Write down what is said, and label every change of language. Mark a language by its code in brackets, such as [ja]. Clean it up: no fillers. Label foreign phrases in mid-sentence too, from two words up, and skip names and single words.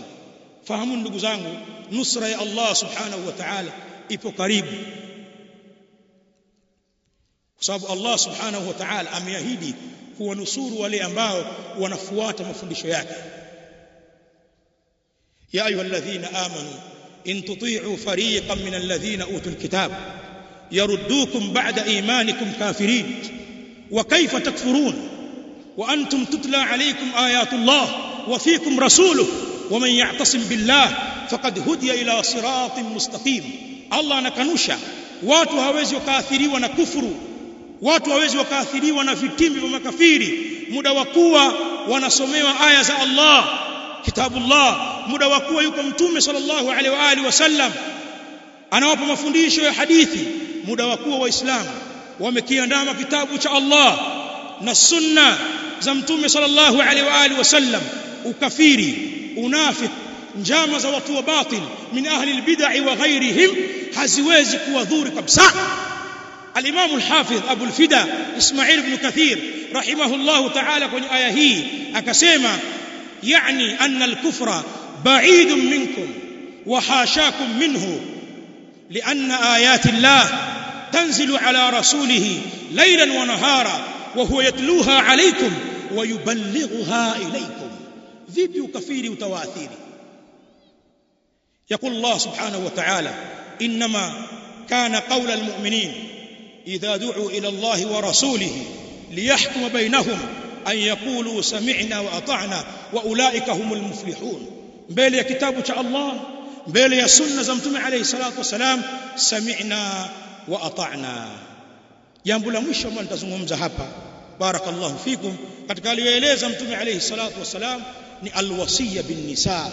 [sw] Fahamu ndugu zangu, nusra ya Allah [ar] سبحانه وتعالى [sw] ipo karibu, kwa sababu Allah [ar] سبحانه وتعالى [sw] ameahidi kuwanusuru wale ambao wanafuata mafundisho yake. [ar] يا أيها الذين آمنوا إن تطيعوا فريقا من الذين أوتوا الكتاب يردوكم بعد إيمانكم كافرين وكيف تكفرون وأنتم تتلى عليكم آيات الله وفيكم رسوله ومن يعتصم بالله فقد هدي إلى صراط مستقيم. [sw] Allah anakanusha watu hawezi wakaathiriwa na kufuru, watu hawezi wakaathiriwa na vitimbi vya makafiri muda wa kuwa wanasomewa aya za Allah, kitabullah, muda wa kuwa yuko mtume [ar] صلى الله عليه وعلى آله وسلم [sw] anawapa mafundisho ya hadithi, muda wa kuwa waislamu wamekiandama kitabu cha Allah na sunna za mtume [ar] صلى الله عليه وعلى آله وسلم. [sw] Ukafiri, unafiki, njama za watu wa batil [ar] من أهل البدعة وغيرهم [sw] haziwezi kuwadhuru kabisa. [ar] الإمام الحافظ أبو الفداء إسماعيل ابن كثير رحمه الله تعالى [sw] kwenye aya hii akasema, [ar] yani أن الكفر بعيد منكم وحاشاكم منه لأن آيات الله تنزل على رسوله ليلا ونهارا وهو يتلوها عليكم ويبلغها إليكم. [sw] Vipi ukafiri utawaathiri? [ar] يقول الله سبحانه وتعالى إنما كان قول المؤمنين إذا دعوا إلى الله ورسوله ليحكم بينهم أن يقولوا سمعنا وأطعنا وأولئك هم المفلحون. [sw] mbele ya kitabu cha Allah, mbele ya sunna za mtume [ar] عليه الصلاة والسلام, سمعنا وأطعنا. [sw] Jambo la mwisho ambalo nitazungumza hapa, [ar] بارك الله فيكم, [sw] katika aliyoeleza mtume [ar] عليه الصلاة والسلام [sw] ni [ar] الوصية بالنساء.